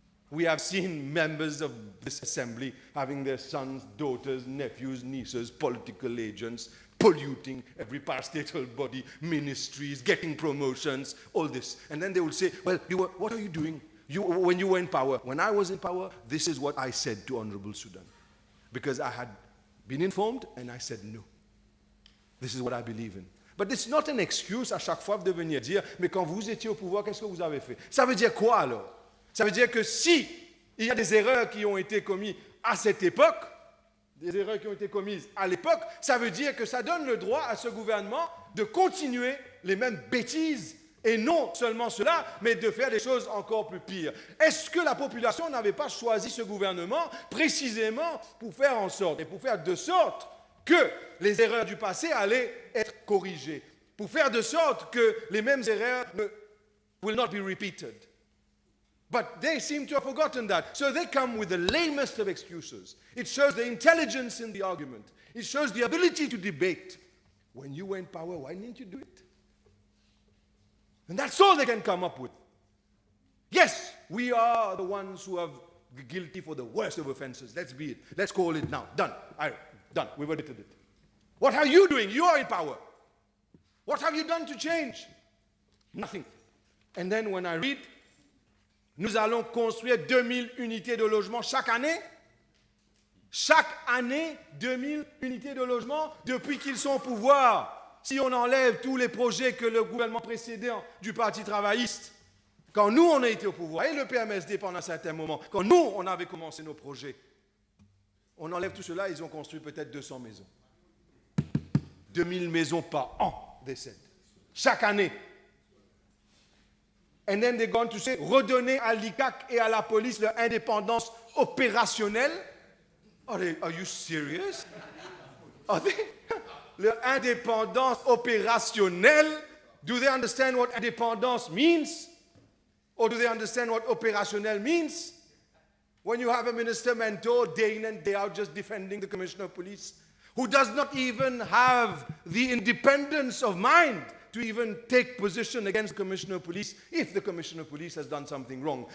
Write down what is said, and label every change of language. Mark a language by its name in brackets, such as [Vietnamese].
[English] We have seen members of this assembly having their sons, daughters, nephews, nieces, political agents, polluting every parastatal body, ministries, getting promotions, all this. And then they will say, well, what are you doing when you were in power? When I was in power, this is what I said to Honorable Sudan. Because I had been informed and I said no. This is what I believe in. But it's not an excuse [French] à chaque fois de venir dire, mais quand vous étiez au pouvoir, qu'est-ce que vous avez fait? Ça veut dire quoi alors? Ça veut dire que si il y a des erreurs qui ont été commises à cette époque, des erreurs qui ont été commises à l'époque, ça veut dire que ça donne le droit à ce gouvernement de continuer les mêmes bêtises et non seulement cela, mais de faire des choses encore plus pires. Est-ce que la population n'avait pas choisi ce gouvernement précisément pour faire en sorte, et pour faire de sorte que les erreurs du passé allaient être corrigées, pour faire de sorte que les mêmes erreurs [English] will not be repeated? But they seem to have forgotten that. So they come with the lamest of excuses. It shows the intelligence in the argument. It shows the ability to debate. When you were in power, why didn't you do it? And that's all they can come up with. Yes, we are the ones who are guilty for the worst of offenses. Let's be it. Let's call it now. Done. All right. Done. We've admitted it. What are you doing? You are in power. What have you done to change? Nothing. And then when I read, [French] nous allons construire 2000 unités de logement chaque année. Chaque année, 2000 unités de logement depuis qu'ils sont au pouvoir. Si on enlève tous les projets que le gouvernement précédent du Parti travailliste, quand nous on a été au pouvoir, et le PMSD pendant un certain moment, quand nous on avait commencé nos projets, on enlève tout cela, ils ont construit peut-être 200 maisons. 2000 maisons par an décèdent. Chaque année. [English] And then they're going to say, [French] redonner à l'ICAC et à la police leur indépendance opérationnelle. [English] Are you serious? Are they? [French] Leur indépendance opérationnelle. [English] Do they understand what indépendance means? Or do they understand what opérationnel means? When you have a minister mentor day in and day out just defending the commissioner of police, who does not even have the independence of mind to even take position against the commissioner of police if the commissioner of police has done something wrong.